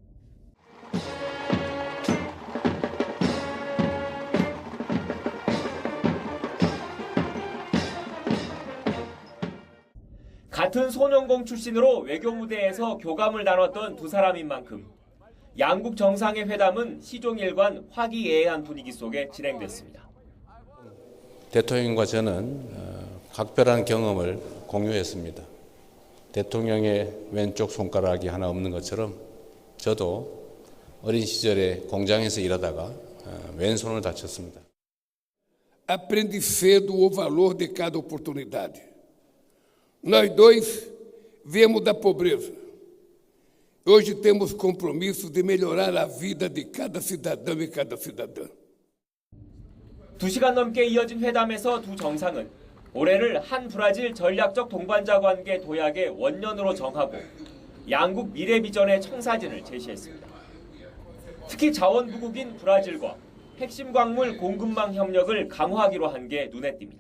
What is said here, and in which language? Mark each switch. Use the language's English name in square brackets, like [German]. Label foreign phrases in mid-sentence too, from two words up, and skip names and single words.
[Korean] 같은 소년공 출신으로 외교 무대에서 교감을 나눴던 두 사람인 만큼 양국 정상의 회담은 시종일관 화기애애한 분위기 속에 진행됐습니다. 대통령과 저는 각별한 경험을 공유했습니다. 대통령의 왼쪽 손가락이 하나 없는 것처럼 저도 어린 시절에 공장에서 일하다가 왼손을 다쳤습니다. [Portuguese] Aprendi cedo o valor de cada oportunidade. Nós dois viemos da pobreza. Hoje temos compromisso de melhorar a vida de cada cidadão e cada cidadã. [Korean] 2시간 넘게 이어진 회담에서 두 정상은 올해를 한 브라질 전략적 동반자 관계 도약의 원년으로 정하고 양국 미래 비전의 청사진을 제시했습니다. 특히 자원부국인 브라질과 핵심 광물 공급망 협력을 강화하기로 한 게 눈에 띕니다.